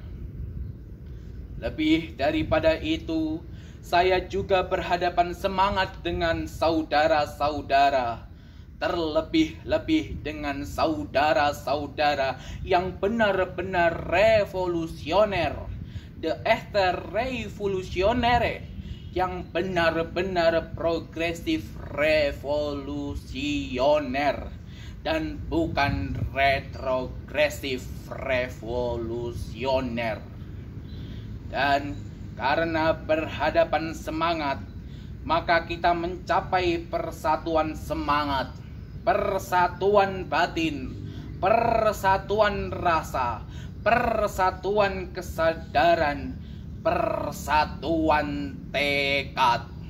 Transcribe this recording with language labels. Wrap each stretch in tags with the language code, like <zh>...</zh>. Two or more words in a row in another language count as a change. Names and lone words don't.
<id>Lebih daripada itu, saya juga berhadapan semangat dengan saudara-saudara, terlebih-lebih dengan saudara-saudara yang benar-benar revolusioner,</id> <nl>de echte revolutionaire,</nl> <id>yang benar-benar progresif revolusioner dan bukan retrogresif revolusioner. Dan karena berhadapan semangat, maka kita mencapai persatuan semangat, persatuan batin, persatuan rasa, persatuan kesadaran, persatuan tekad.</id>